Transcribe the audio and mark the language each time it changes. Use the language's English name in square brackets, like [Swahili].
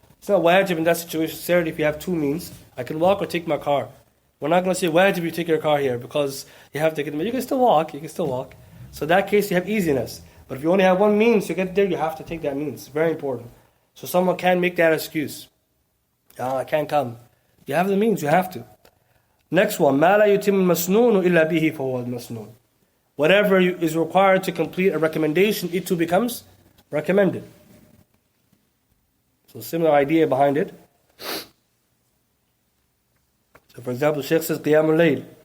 [English] It's not wajib in that situation, necessarily if you have two means. I can walk or take my car. We're not going to say wajib you take your car here because you have to get there. You can still walk, So in that case, you have easiness. But if you only have one means to get there, you have to take that means. It's very important. So someone can't make that excuse. I can't come. You have the means, you have to. Next one, [Arabic] مَا لَا يُتِمُّ الْمَسْنُونُ إِلَّا بِهِ فَهُوَ الْمَسْنُونُ. [English] Whatever is required to complete a recommendation, it too becomes recommended. So similar idea behind it. So for example, Shaykh says قِيَامُ اللَّيْلِ.